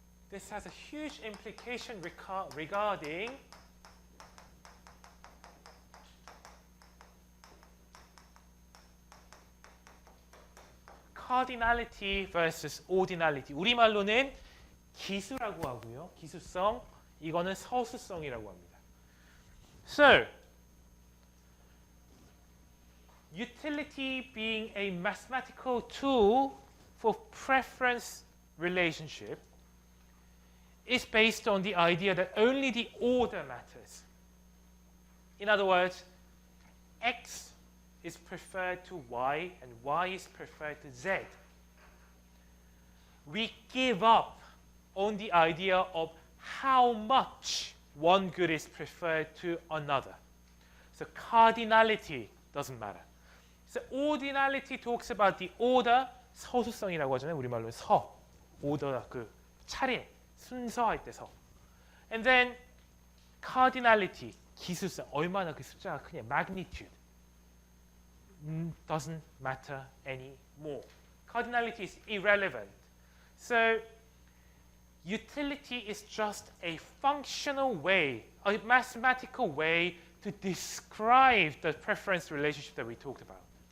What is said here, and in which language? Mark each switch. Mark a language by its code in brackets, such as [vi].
[en] This has a huge implication regarding cardinality versus ordinality. [ko] 우리말로는 기수라고 하고요. 기수성, 이거는 서수성이라고 합니다. [en] So, utility being a mathematical tool for preference relationship is based on the idea that only the order matters. In other words, X is preferred to Y and Y is preferred to Z. We give up on the idea of how much one good is preferred to another. So cardinality doesn't matter. So ordinality talks about the order, [ko] 서수성이라고 하잖아요. 우리말로 서, order, 그 차례, 순서할 때 서. [en] And then cardinality, [ko] 기수성, 얼마나 그 숫자가 크냐, magnitude. [en] Doesn't matter anymore. Cardinality is irrelevant. So utility is just a functional way, a mathematical way to describe the preference relationship that we talked about.